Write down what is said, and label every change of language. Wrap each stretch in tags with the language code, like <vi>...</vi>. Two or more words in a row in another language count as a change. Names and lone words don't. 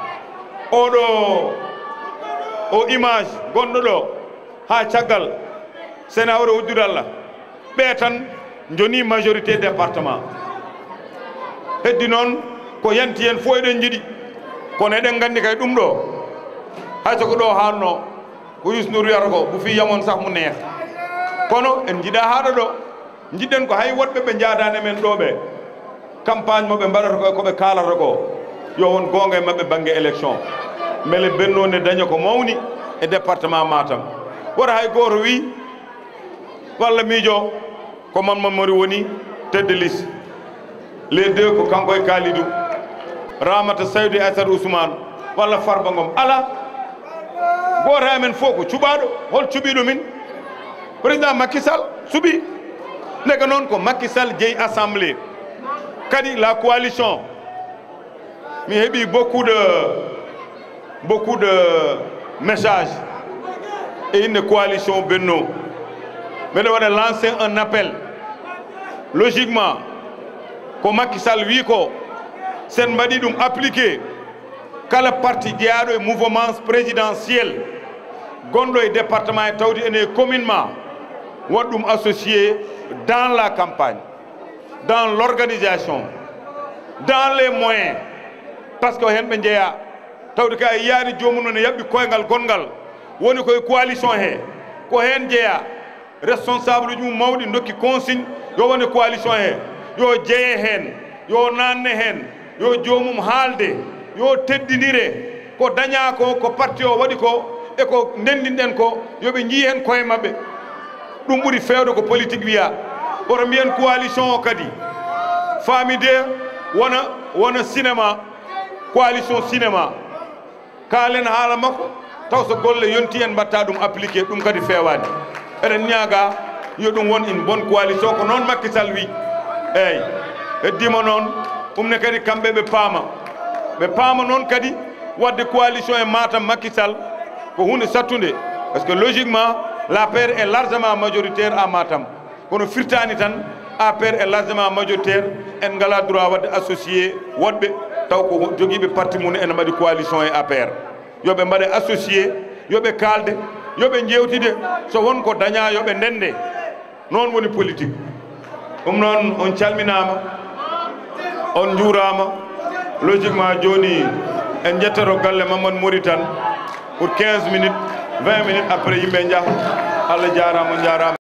<ff>o image gonɗo ɗo ha caggal sena hawre wujjude Allah ɓe tan joni</ff> <fr>majorité département</fr> <ff>heddi noon ko yanti hen fo eɗen jiiɗi kono eɗen gandi kay ɗum ɗo hayso ko ɗo hanno ko Youssou wiyata ko</ff> <wo>bu fi yamon sah mu neex</wo> <ff>kono en jiiɗa haɗa ɗo jiɗɗen ko hay woɗɓe ɓe jaadani men ɗo ɓe campagne moɓe mbaɗata koɓe kalata ko yo won gonga e mabɓe banggue élection beele Benno ne daña ko mawni e département Matam woto hay goto wi walla miijo ko Mamadou woni</ff> <fr>tête de liste les deux</fr> <ff>ko kanko e Kalidou Ramata Saydou e Aissata Ousmane walla Farba Ngom ala goto amen fof ko cuɓaɗo hol cuɓiɗo min président Macky Sall suuɓi ndega noon ko Macky Sall jeeyi assemblée kadi</ff> <fr>la coalition</fr> <ff>mi heeɓi beaucoup</ff> <fr>de messages</fr> <ff>e inde coalition Benno mbeɗa waɗa</ff> <fr>lancer un appel logiquement</fr> <ff>ko Macky Sall wi ko sen mbaɗi ɗum appliqué kala parti jeeyaɗo e mouvement présidentiel gonɗo e département e tawde ene commune ma waɗ ɗum associé</ff> <fr>dans la campagne dans l'organisation dans les moyens par ce que</fr> <ff>hen ɓe jeeya tawde ka yiyaani jomum ne yaɓɓi koyngal gongal woni koye coalition he ko hen jeeya responsable uji mum mawɗi dokki consigne yo wone coalition he yo jeeye hen yo nanne hen yo joomum haalde yo teddinire ko daña ko parti o waɗi ko e ko ndendinɗen ko yoɓe jii hen koye maɓɓe ɗum ɓuri fewde ko politique wiya oto mbiyen coalition o kadi faamide wona</ff> <fr>cinéma coalition cinéma</fr> <ff>kaalen haala makko taw so golle yonti en mbatta ɗum appliqué ɗum kadi fewani eɗen ñaaga yo ɗum won</ff> <fr>une bonne coalition</fr> <ff>ko noon Macky Sall wi eyyi heddima noon ɗum ne kadi kamɓe ɓe paama noon kadi wadde coalition e Matam Macky Sall ko hunde sattude</ff> <fr>parce que logiquement l'APR est largement majoritaire à Matam</fr> <ff>kono firtani tan</ff> <fr>APR est largement majoritaire</fr> <ff>en ngala droit wadde associé woɗɓe taw ko jogiiɓe parti mum ene mbaɗi coalition e APR yoɓe mbaɗe associé yoɓe kalde yoɓe jewtide so won ko daña yoɓe ndende noon woni politique ɗum noon on calminama on juurama logiquement joni en jettoro galle Mamadou Mori tan</ff> <fr>pour 15 minutes 20 minutes après</fr> <ff>yimɓe jaaha Allah jarama</ff>